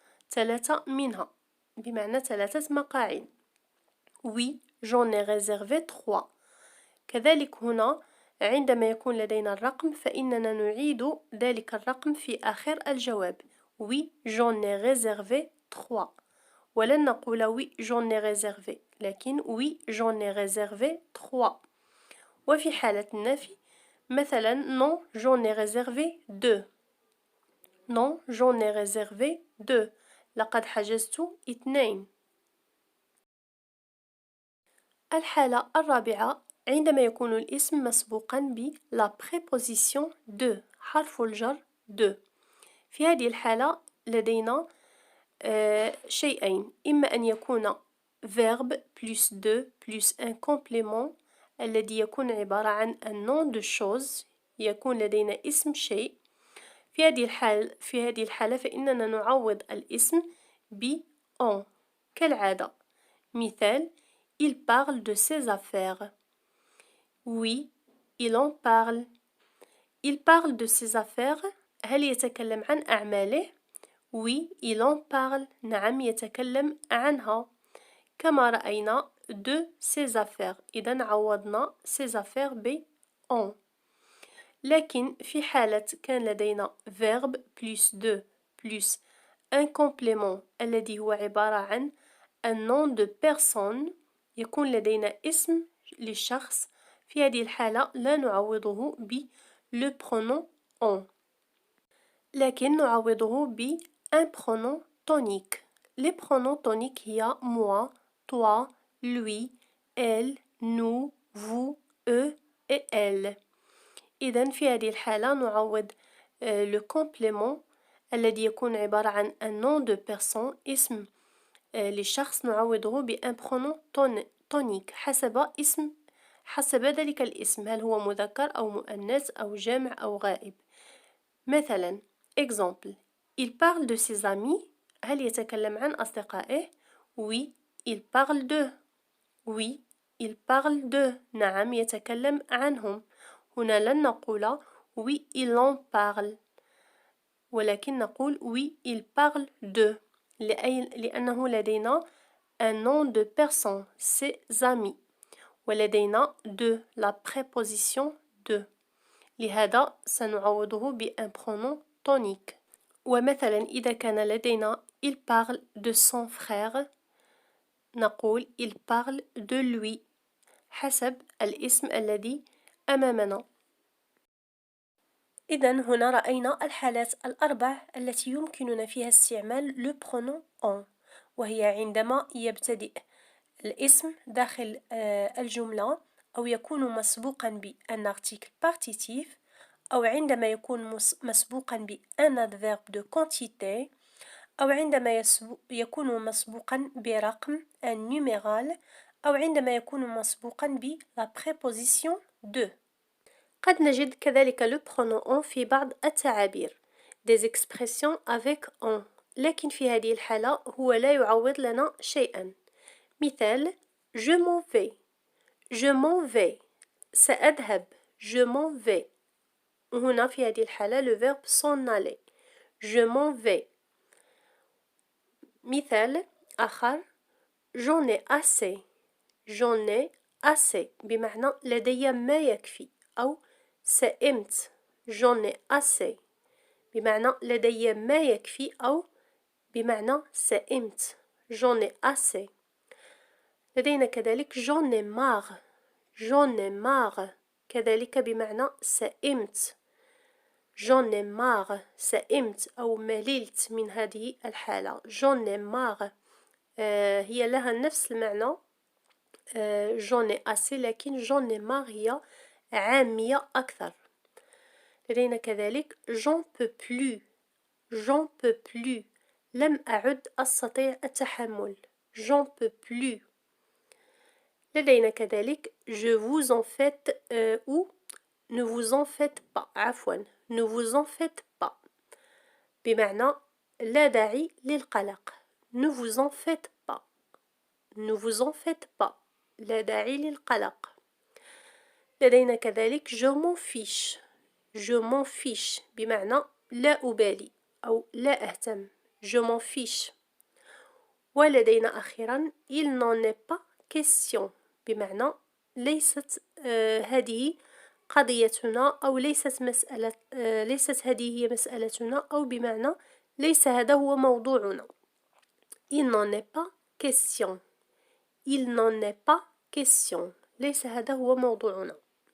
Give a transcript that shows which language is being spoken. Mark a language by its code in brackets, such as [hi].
[ar] 3 منها بمعنى 3 مقاعد [fr] oui j'en ai réservé 3 [ar] كذلك هنا عندما يكون لدينا الرقم فإننا نعيد ذلك الرقم في آخر الجواب [fr] Oui, j'en ai réservé 3. [ar] ولن نقول [fr] oui, j'en ai réservé. [ar] لكن [fr] oui, j'en ai réservé 3. [ar] وفي حالة النفي مثلا [fr] non, j'en ai réservé 2. Non, j'en ai réservé 2. [ar] لقد حجزت 2. الحالة الرابعة عندما يكون الاسم مسبوقا ب [fr] la préposition de [ar] حرف الجر de. في هذه الحالة لدينا شيئين إما أن يكون [fr] verbe plus de plus un complément [ar] الذي يكون عبارة عن [fr] un nom de chose [ar] يكون لدينا اسم شيء في هذه الحالة فإننا نعوض الاسم ب en كالعادة مثال [fr] il parle de ses affaires oui il en parle de ses affaires [ar] هل يتكلم عن أعماله؟ [fr] Oui, il en parle. [ar] نعم يتكلم عنها. كما رأينا [fr] de ses affaires. [ar] إذا عوضنا ses affaires ب en. لكن في حالة كان لدينا [fr] verbe plus de plus un complément [ar] الذي هو عبارة عن [fr] un nom de personne [ar] يكون لدينا اسم للشخص في هذه الحالة لا نعوضه ب [fr] le pronom en. [ar] لكن نعوضه ب [fr] un pronom tonique. Les pronoms toniques [ar] هي [fr] moi, toi, lui, elle, nous, vous, eux et elle. [ar] إذن في هذه الحالة نعوض [fr] le complément [ar] الذي يكون عبارة عن [fr] un nom de personne [ar] اسم للشخص نعوضه ب [fr] un pronom tonique [ar] حسب ذلك الاسم هل هو مذكر أو مؤنث أو جمع أو غائب. مثلا [fr] exemple il parle de ses amis [ar] هل يتكلم عن أصدقائه؟ [fr] Oui, il parle d'eux. Oui, il parle d'eux. [ar] نعم يتكلم عنهم. هنا لن نقول [fr] oui, il en parle، [ar] ولكن نقول [fr] oui, il parle d'eux، [ar] لأنه لدينا [fr] un nom de personne, ses amis، [ar] ولدينا [fr] de la préposition de، [ar] لهذا سنعوضه ب [fr] un pronom tonique. [ar] ومثلا إذا كان لدينا [fr] il parle de son frère، [ar] نقول [fr] il parle de lui [ar] حسب الاسم الذي أمامنا. إذا هنا رأينا الحالات الأربع التي يمكننا فيها استعمال [fr] le pronom on، [ar] وهي عندما يبتدئ الاسم داخل الجملة أو يكون مسبوقا بأن [fr] article partitif، [ar] أو عندما يكون مسبوقا بأن [fr] adverbe de quantité، [ar] أو عندما يكون مسبوقا برقم [fr] un numéral، [ar] أو عندما يكون مسبوقا ب [fr] la préposition de. [ar] قد نجد كذلك [fr] le pronom on [ar] في بعض التعابير [fr] des expressions avec on، [ar] لكن في هذه الحالة هو لا يعوض لنا شيئا. مثال [fr] je m'en vais، je m'en vais، [ar] سأذهب، [fr] je m'en vais. [ar] هنا في هذه الحالة [fr] le verbe s'en aller، je m'en vais. [ar] مثال آخر [fr] j'en ai assez، j'en ai assez [ar] بمعنى لدي ما يكفي، أو سئمت [fr] j'en ai assez [ar] بمعنى لدي ما يكفي، أو بمعنى سئمت [fr] j'en ai assez. [ar] لدينا كذلك [fr] j'en ai marre، j'en ai marre [ar] كذلك بمعنى سئمت [fr] j'en ai marre، [ar] سئمت أو مللت من هذه الحالة. j'en ai marre هي لها نفس المعنى j'en ai assez، لكن j'en ai marre هي عامية أكثر. لدينا كذلك [fr] j'en peux plus، j'en peux plus [ar] لم أعد أستطيع التحمل [fr] j'en peux plus. [ar] لدينا كذلك [fr] je vous en faites ou ne vous en faites pas، [ar] عفوا [fr] ne vous en faites pas [ar] بمعنى لا داعي للقلق [fr] ne vous en faites pas، ne vous en faites pas [ar] لا داعي للقلق. لدينا كذلك [fr] je m'en fiche، je m'en fiche [ar] بمعنى لا أبالي أو لا أهتم [fr] je m'en fiche. [ar] ولدينا أخيرا [fr] il n'en est pas question [ar] بمعنى ليست هذه قضيتنا، أو ليست مسألة ليست هذه هي مسألتنا، أو بمعنى ليس هذا هو موضوعنا. [fr] il n'en est pas question، il n'en est pas question [ar] ليس هذا هو موضوعنا.